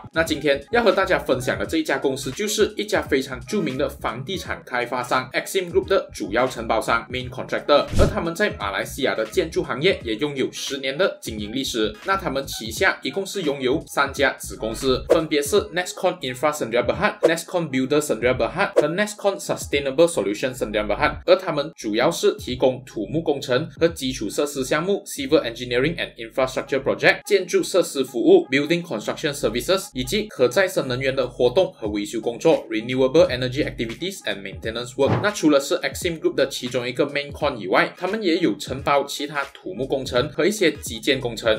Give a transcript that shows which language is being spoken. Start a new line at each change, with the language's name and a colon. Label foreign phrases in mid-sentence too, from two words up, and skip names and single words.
Chinese: 那今天要和大家分享的这一家公司，就是一家非常著名的房地产开发商 Exim Group 的主要承包商
English: Main Contractor，
Chinese: 而他们在马来西亚的建筑行业也拥有10年的经营历史。那他们旗下一共是拥有3家子公司，分别是 Nexcon Infra Sdn Bhd、Nexcon Builder Sdn Bhd 和 Nexcon Sustainable Solution Sdn Bhd，而他们主要是提供土木工程和基础设施项目
English: Civil Engineering and Infrastructure Project、
Chinese: 建筑设施服务
English: Building Construction Services，
Chinese: 以及可再生能源的活动和维修工作
English: Renewable Energy Activities and Maintenance Work。
Chinese: 那除了是 Exim Group 的其中一个
English: Main Con
Chinese: 以外，他们也有承包其他土木工程和一些基建工程。